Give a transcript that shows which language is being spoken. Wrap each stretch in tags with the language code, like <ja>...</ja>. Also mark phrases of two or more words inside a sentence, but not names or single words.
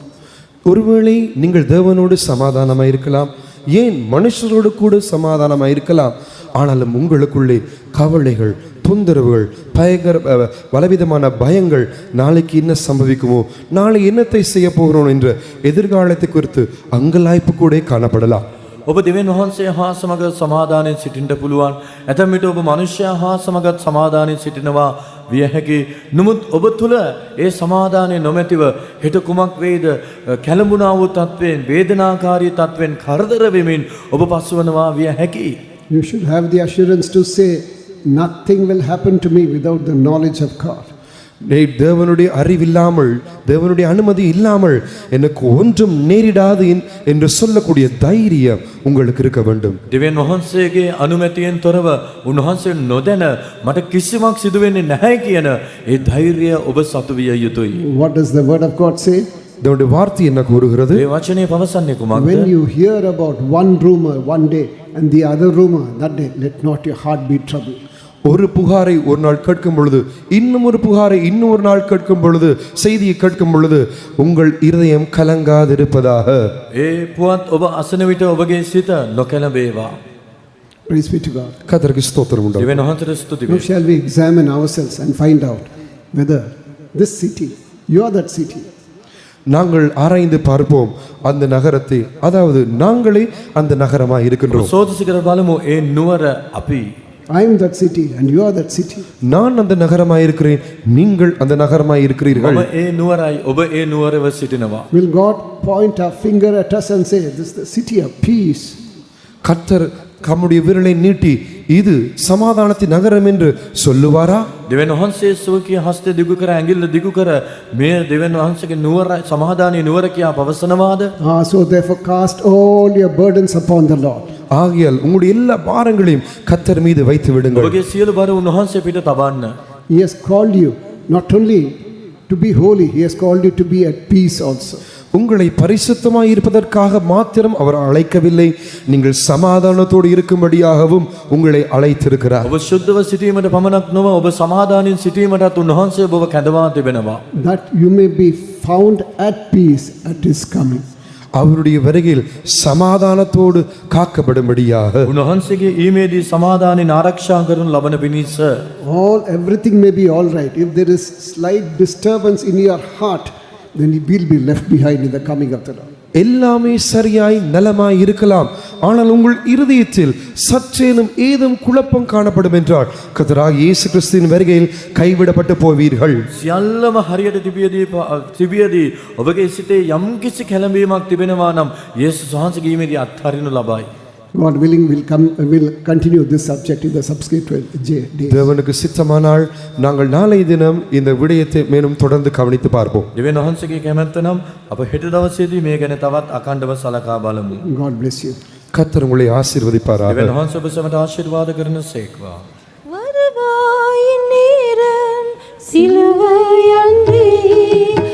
<ta>ஒருவேளை நீங்கள் தேவனோடு சமாதானமாய் இருக்கலாம், ஏன் மனுஷரோடு கூட சமாதானமாய் இருக்கலாம், ஆனாலும் உங்களுக்குள்ளே கவலைகள், தொந்தரவுகள், பலவிதமான பயங்கள், நாளைக்கு என்ன சம்பவிக்குமோ, நாளை என்னத்தை செய்ய போகிறோம் என்ற எதிர்காலத்தை குறித்து அங்கலாய்ப்பு கூட காணப்படலாம்.</ta> <si>ඔබ දෙවියන් වහන්සේ හා සමග සමාදානයෙන් සිටින්න පුළුවන්. ඇතැම් විට ඔබ මනුෂ්‍යයා හා සමගත් සමාදානයෙන් සිටිනවා විය හැකි. නමුත් ඔබ තුල ඒ සමාදානය නොමැතිව හෙට කුමක් වේද කැළඹුණා වූ තත්වයෙන්, වේදනාකාරී තත්වයෙන් කරදර වෙමින් ඔබ පසුවනවා විය හැකි.</si> <en>You should have the assurance to say, nothing will happen to me without the knowledge of God.</en> <ta>தேவனுடைய அறிவில்லாமல், தேவனுடைய அனுமதி இல்லாமல் எனக்கு ஒன்றும் நேரிடாது என்று சொல்லக்கூடிய தைரியம் உங்களுக்கு இருக்க வேண்டும்.</ta> <si>දෙවියන් වහන්සේගේ අනුමැතියෙන් තොරව උන්වහන්සේ නොදැන මට කිසිමක් සිදු වෙන්නේ නැහැ කියන ඒ ධෛර්යය ඔබ සතු විය යුතුයි.</si> <en>What does the word of God say?</en> <ta>தேவனுடைய வார்த்தை என்ன கூறுகிறது?</ta> <si>ඒ වචනේ පවසන්නේ කුමක්ද?</si> <en>When you hear about one rumor one day and the other rumor that day, let not your heart be troubled.</en> <ta>ஒரு புகாரை ஒரு நாள் கேட்கும் பொழுது, இன்னும் ஒரு புகாரை இன்னொரு நாள் கேட்கும் பொழுது, செய்தியை கேட்கும் பொழுது உங்கள் இருதயம் கலங்காதிருப்பதாக.</ta> <si>ඒ පුවත් ඔබ අසන විට ඔබගේ සිත නොකැළඹේවා.</si> <en>Praise be to God.</en> <ta>கர்த்தருக்கு ஸ்தோத்திரம் உண்டாகட்டும்.</ta> <si>දෙවියන් වහන්සේට ස්තුති</si> <en>Now</en> <si>වේ.</si> <en>shall we examine ourselves and find out whether this city, you are that city.</en> <ta>நாங்கள் ஆராய்ந்து பார்ப்போம் அந்த நகரத்தை, அதாவது நாங்களே அந்த நகரமாய் இருக்கின்றோம்.</ta> <si>සෝදිසි කර බලමු ඒ නුවර අපි.</si> <en>I am that city and you are that city.</en> <ta>நான் அந்த நகரமாய் இருக்கிறேன், நீங்கள் அந்த நகரமாய் இருக்கிறீர்கள்.</ta> <si>ඔබ ඒ නුවරයි, ඔබ ඒ නුවරව සිටිනවා.</si> <en>Will God point a finger at us and say, this is the city of peace?</en> <ta>கர்த்தர் தம்முடைய விரலை நீட்டி இது சமாதானத்தின் நகரம் என்று சொல்லுவாரா?</ta> <si>දෙවියන් වහන්සේ සෝකිය හස්තය දිගු කර ඇඟිල්ල දිගු කර මේ දෙවියන් වහන්සේගේ නුවර සමාදානයේ නුවර කියා පවසනවාද?</si> <en>So therefore cast all your burdens upon the Lord.</en> <ta>ஆகையால் உங்களுடைய எல்லா பாரங்களையும் கர்த்தர் மீது வைத்து விடுங்கள்.</ta> <si>ඔබගේ සියලු බර උන්වහන්සේ පිට තබන්න.</si> <en>He has called you not only to be holy, he has called you to be at peace also.</en> <ta>உங்களை பரிசுத்தமாய் இருப்பதற்காக மாத்திரம் அவர் அழைக்கவில்லை, நீங்கள் சமாதானத்தோடு இருக்கும்படியாகவும் உங்களை அழைத்திருக்கிறார்.</ta> <si>ඔබ සුද්ධව සිටීමට පමණක් නොව ඔබ සමාදානයෙන් සිටීමටත් උන්වහන්සේ ඔබව කැඳවා තිබෙනවා.</si> <en>That you may be found at peace at his coming.</en> <ta>அவருடைய வருகையில் சமாதானத்தோடு காக்கப்படும்படியாக</ta> <si>උන්වහන්සේගේ ඊමේදී සමාදානෙන් ආරක්ෂා කරනු ලබන පිණිස</si> <en>everything may be all right. If there is slight disturbance in your heart, then you will be left behind in the coming of the Lord.</en> <ta>எல்லாமே சரியாய் நலமாய் இருக்கலாம், ஆனால் உங்கள் இருதயத்தில் சற்றேனும் ஏதும் குழப்பம் காணப்படும் என்றால் கர்த்தராகிய இயேசு கிறிஸ்துவின் வருகையில் கைவிடப்பட்டு போவீர்கள்.</ta> <si>සියල්ලම හරියට තිබියදී ඔබගේ සිතේ යම්කිසි කැළඹීමක් තිබෙනවා නම් යේසුස් වහන්සේගේ ඊමේදී අත්හරිනු ලබයි.</si> <en>God willing, will continue this subject in the subsequent days.</en> <ta>தேவனுக்கு சித்தமானால் நாங்கள் நாளை தினம் இந்த விடயத்தை மேலும் தொடர்ந்து கவனித்து பார்ப்போம்.</ta> <si>දෙවියන් වහන්සේගේ කැමැත්ත නම් අප හෙට දවසේදී මේ ගැන තවත් අඛණ්ඩව සලකා බලමු.</si> <en>God bless you.</en> <ta>கர்த்தர் உங்களை ஆசீர்வதிப்பாராக.</ta> <si>දෙවියන් වහන්සේ ඔබ සැමට ආශිර්වාද කරන සේක්වා.</si> <ta>வருவாயின் நேரம் சிலுவை அன்றி</ta>